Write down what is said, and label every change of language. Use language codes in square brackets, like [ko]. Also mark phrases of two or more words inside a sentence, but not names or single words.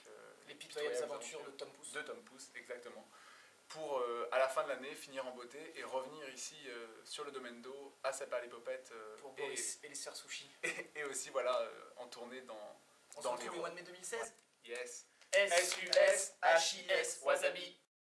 [fr] Les pitoyables aventures de Tom Pouce. De Tom Pouce, exactement. Pour à la fin de l'année finir en beauté et revenir ici sur le Domendo à Saint-Père-les-Popettes pour Boris et les Sœurs Sushi. Et aussi voilà en tournée on se retrouve au mois de mai 2016. Yes. S-U-S-H-I-S, Wasabi.